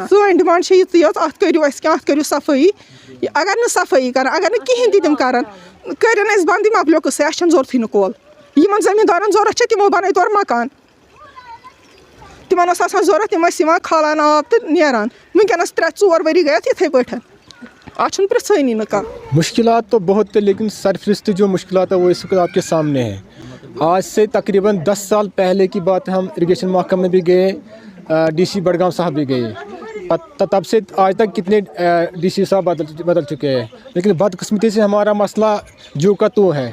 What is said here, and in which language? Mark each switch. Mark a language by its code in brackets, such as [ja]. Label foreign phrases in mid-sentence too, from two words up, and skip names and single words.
[ks] سٲنۍ ڈِمانٛڈ چھِ یِژٕے یٲژ, اَتھ کٔرِو اَسہِ کینٛہہ, اَتھ کٔرِو صفٲیی. اگر نہٕ صفٲیی کَران, اگر نہٕ کِہیٖنۍ تہِ تِم کَران, کٔرِنۍ اَسہِ بنٛدٕے مۄکلیو قٕصَے. اَسہِ چھَنہٕ ضوٚرتھٕے نہٕ کۄل. یِمن زٔمیٖندارَن ضوٚرَتھ چھِ تِمو بَنٲے تورٕ مکان, تِمن اوس آسان ضوٚرَتھ, تِم ٲسۍ یِوان کھالان آب تہٕ نیران. وٕنکٮ۪نَس 3-4 ؤری گٔے اَتھ یِتھَے پٲٹھۍ, اَتھ چھُنہٕ پرٛژھٲنی نہٕ کانٛہہ. [ur] مشکلات تو بہت ہے, لیکن سرفرست جو مشکلات ہے وہ اس وقت آپ کے سامنے ہیں. آج سے تقریباً 10 سال پہلے کی بات ہے. ہم اریگیشن محکمہ میں بھی گئے, ڈی سی بڑگام صاحب بھی گئے. تب سے آج تک کتنے ڈی سی صاحب بدل چکے ہیں, لیکن بدقسمتی سے ہمارا مسئلہ جو کا تو ہے.